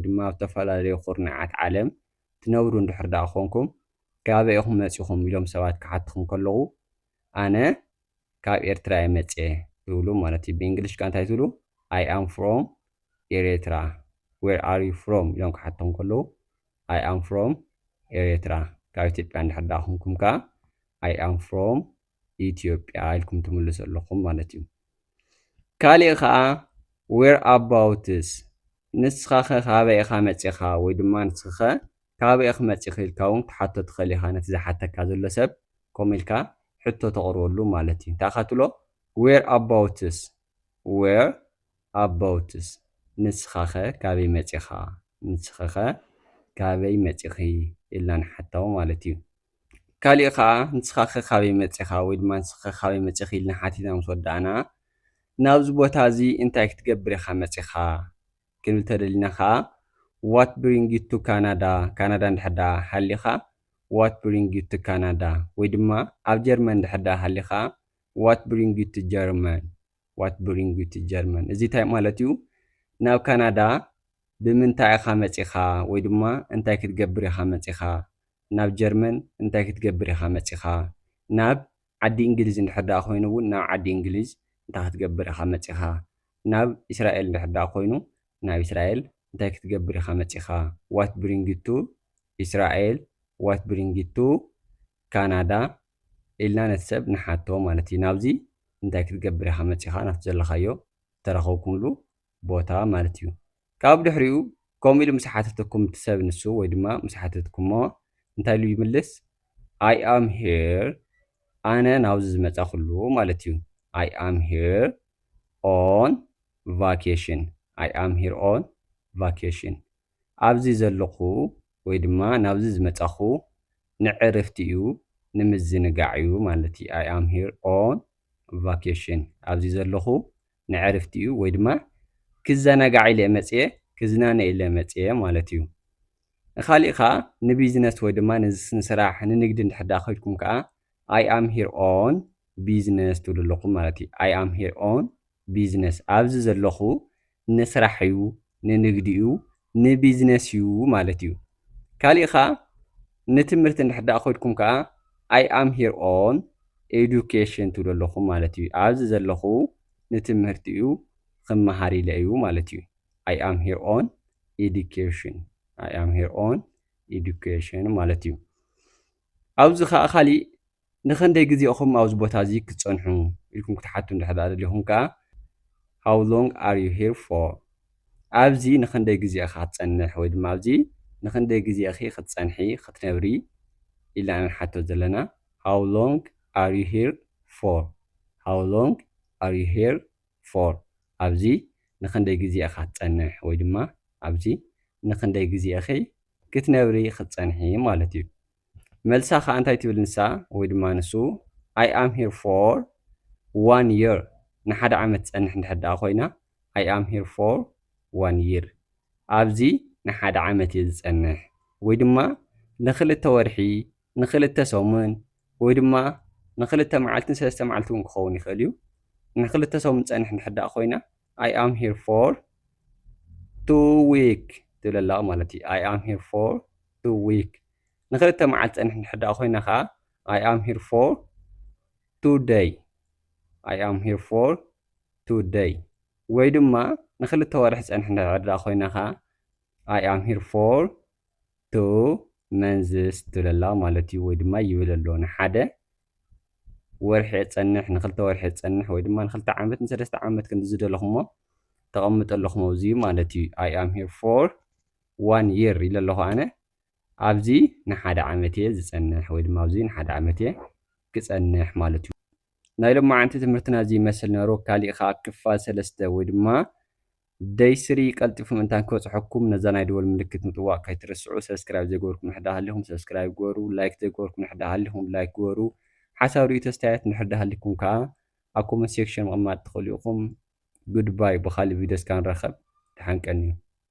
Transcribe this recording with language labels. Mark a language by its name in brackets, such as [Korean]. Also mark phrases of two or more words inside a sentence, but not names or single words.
[Tigrinya] ድማ ኣብ ዝተፈላለዩ ኩርናዓት ዓለም ትነብሩ እንድሕር ዳኣ ኮንኩም ካበይ ኢኹም መፂኹም ኢሎም ሰባት ክሓትኹም ከለዉ ኣነ ካብ ኤርትራ መፅየ ትብሉ ማለት እዩ ብእንግሊሽ ከዓ እንታይ ትብሉ [English] I am from ኤርትራ where are you from [Tigrinya] ኢሎም ክሓትኹም ከለዉ [English] I am from ኤርትራ [Tigrinya] ካብ ኢትዮጵያ እንድሕር ዳኣ ኮንኩም ከዓ [English] I am from ኢትዮጵያ [Tigrinya] ኢልኩም ትምልሱ ኣለኹም ማለት እዩ ካሊእ ከዓ [English] where abouts [Tigrinya] ንስኻ ኸ ካበይ ኢኻ መፂኻ ወይ ድማ ንስኻ ካበይ ኢኺ መፂኺ ኢልካ እውን ክትሓቶ ትኽእል ኢኻ ነቲ ዝሓተካ ዘሎ ሰብ ከምኡ ኢልካ ሕቶ ተቕርበሉ ማለት እዩ እንታይ ኢኻ ትብሎ where abouts ንስኻ ኸ ካበይ መፂኻ ንስኻ ኸ ካበይ መፂኺ ኢልና ንሓቶ ማለት እዩ ካሊእ ከዓ ንስኻ ኸ ካበይ መፂኻ ወይ ድማ ንስኻ ካበይ መፂኺ ኢልና ሓቲትና ምስ ወዳእና ናብዚ ቦታ እዚ እንታይ ክትገብር ኢኻ መፂኻ ክንብል ተደሊና ከዓ [English] what bring you to Canada [Tigrinya] ካናዳ እንድሕር ዳኣ ሃሊኻ [English] what bring you to Canada [Tigrinya] ወይ ድማ ኣብ ጀርመን እንድሕር ዳኣ ሃሊኻ [English] what bring you to German [Tigrinya] እዚ እንታይ ማለት እዩ ናብ ካናዳ ብምንታይ ኢኻ መፂኻ ወይ ድማ እንታይ ክትገብር ኢኻ መፂኻ ናብ ጀርመን እንታይ ክትገብር ኢኻ መፂኻ ናብ ዓዲ እንግሊዝ እንድሕር ዳኣ ኮይኑ እውን ናብ ዓዲ እንግሊዝ እንታይ ክትገብር ኢኻ መፂኻ ናብ እስራኤል እንድሕር ዳኣ ኮይኑ ናብ እስራኤል እንታይ ክትገብር ኢኻ መፂኻ [English] what bring you to እስራኤል what bring you to ካናዳ [Tigrinya] ኢልና ነቲ ሰብ ንሓቶ ማለት እዩ ናብዚ እንታይ ክትገብር ኢኻ መፂኻ ናብቲ ዘለኻዮ ተረኸብኩምሉ ቦታ ማለት እዩ ካብ ድሕሪኡ ከምኡ ኢሉ ምስ ሓተተኩም እቲ ሰብ ንሱ ወይ ድማ ምስ ሓተትኩሞ እንታይ ኢሉ ይምልስ [English] I am here [Tigrinya] ኣነ ናብዚ ዝመፀኹሉ ማለት እዩ [English] I am here on vacation [Tigrinya] ኣብዚ ዘለኹ ወይ ድማ ናብዚ ዝመጻኹ ንዕረፍቲ እዩ ንምዝንጋዕ እዩ ማለት እዩ [English] I am here on vacation [Tigrinya] ኣብዚ ዘለኹ ንዕረፍቲ እዩ ወይ ድማ ክዘናጋዕ ኢለ መጽየ ክዝናነ ኢለ መጽየ ማለት እዩ ካሊእ ኸዓ ንቢዝነስ ወይ ድማ ንስራሕ ንንግዲ እንድሕር ከይድኩም ከዓ [English] I am here on business [Tigrinya] ትብሉ ኣለኹም ማለት እዩ [English] I am here on business [Tigrinya] ኣብዚ ዘለኹ ንስራሕ እዩ ንንግዲ እዩ ንቢዝነስ እዩ ማለት እዩ ካሊእ ኸዓ ንትምህርቲ እንድሕር ከይድኩም ከዓ [English] I am here on education [Tigrinya] ትብሉ ኣለኹም ማለት እዩ ኣብዚ ዘለኹ ንትምህርቲ እዩ ክመሃር ኢለ እዩ ማለት እዩ [English] I am here on education I am here on education [Tigrinya] ማለት እዩ ኣብዚ ኸዓ ካሊእ ንኽንደይ ግዜ ኢኹም ኣብዚ ቦታ እዚ ክትጸንሑ ኢልኩም ክትሓቱ እንድሕር ደሊኹም ከዓ [English] how long are you here for [Tigrinya] ኣብዚ ንኽንደይ ግዜ ኢኻ ክትጸንሕ ወይ ድማ ኣብዚ ንኽንደይ ግዜ ኢኺ ክትጸንሒ ክትነብሪ ኢልና ንሓቶ ዘለና [English] how long are you here for how long are you here for [Tigrinya] ኣብዚ ንኽንደይ ግዜ ኢኻ ክትጸንሕ ወይ ድማ ኣብዚ ንኽንደይ ግዜ ኢኺ ክትነብሪ ክትጸንሒ ማለት እዩ መልሳ ከዓ እንታይ ትብል ንሳ ወይ ድማ ንሱ [English] I am here for 1 year [Tigrinya] ንሓደ ዓመት ጸንሕ እንድሕር ደኣ ኮይና [English] I am here for 1 year [Tigrinya] ኣብዚ ንሓደ ዓመት እየ ዝጸንሕ ወይ ድማ ንኽልተ ወርሒ ንኽልተ ሰሙን ወይ ድማ ንኽልተ መዓልትን ሰለስተ መዓልቲ እውን ክኸውን ይኽእል እዩ ንኽልተ ሰሙን ጸንሕ እንድሕር ደኣ ኮይና [English] I am here for 2 week [Tigrinya] ትብል ኣላ ማለት እዩ [English] I am here for 2 week [Tigrinya] ንኽልተ መዓልቲ ጸንሕ እንድሕር ደኣ ኮይና ከዓ [English] I am here for 2 day I am here for 2 day [Tigrinya] ወይ ድማ ንኽልተ ወርሒ ጸንሕ እንድሕር ደኣ ኮይና ከዓ [English] I am here for 2 [Tigrinya] መንዝስ ትብል ኣላ ማለት እዩ ወይ ድማ ይብል ኣሎ ንሓደ ወርሒ ጸንሕ ንኽልተ ወርሒ ጸንሕ ወይ ድማ ንኽልተ ዓመት ንሰለስተ ዓመት ክንዲ ዝደለኹሞ ተቐምጡ ኣለኹም ኣብዚ ማለት እዩ [English] I am here for 1 [Tigrinya] year ኢለ ኣለኹ ኣነ ኣብዚ ንሓደ ዓመት እየ ዝጸንሕ ወይ ድማ ኣብዚ ንሓደ ዓመት እየ ክጸንሕ ማለት እዩ ናይ ሎማዓንቲ ትምህርትና እዚ ይመስል ነይሩ ካሊእ ከዓ ክፋል 3 ወይ ድማ ደይ 3 ቀልጢፉ ምንታን ክበፅሐኩም ነዛ ናይ ደወል ምልክት ምጥዋቅ ከይትርስዑ ሰብስክራይብ ዘይገበርኩም ንሕዳ ሃሊኹም ሰብስክራይብ ግበሩ ላይክ ዘይገበርኩም ንሕዳ ሃሊኹም ላይክ ግበሩ ሓሳብ ርእዩ ተስተያየት ንሕዳ ሃሊኩም ከዓ ኣብ ኮመንት ሴክሽን ምቕማጥ ትኽእሉ ኢኹም ጉድባይ ብኻሊእ ቪድዮ እስካ ንረኸብ ድሓንቀኒ እዩ